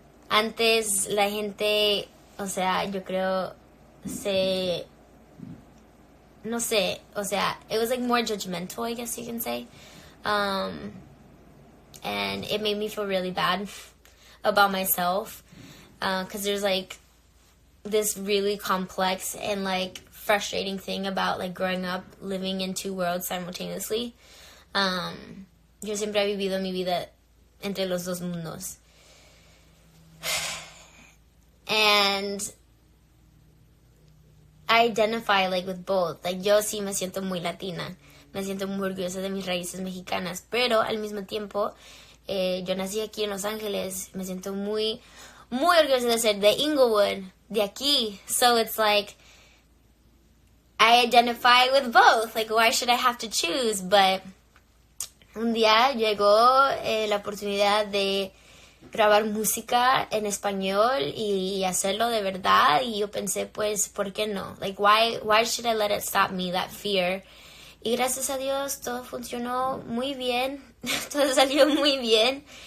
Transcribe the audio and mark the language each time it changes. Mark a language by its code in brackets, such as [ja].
[es] Antes la gente, o sea, yo creo no sé, o sea, [en] it was like more judgmental, I guess you can say. And it made me feel really bad about myself, because there's like this really complex and like frustrating thing about like growing up living in two worlds simultaneously. [es] Yo siempre he vivido mi vida entre los dos mundos. [en] And I identify like with both. [es] Like yo sí me siento muy latina. Me siento muy orgullosa de mis raíces mexicanas. Pero al mismo tiempo, yo nací aquí en Los Ángeles. Me siento muy orgullosa de ser de Inglewood, de aquí. [en] So it's like, I identify with both. Like, why should I have to choose? [es] But un día llegó la oportunidad de grabar música en español y hacerlo de verdad. Y yo pensé, pues, ¿por qué no? [en] Like, why should I let it stop me, that fear? [es] Y gracias a Dios todo funcionó muy bien. Todo salió muy bien.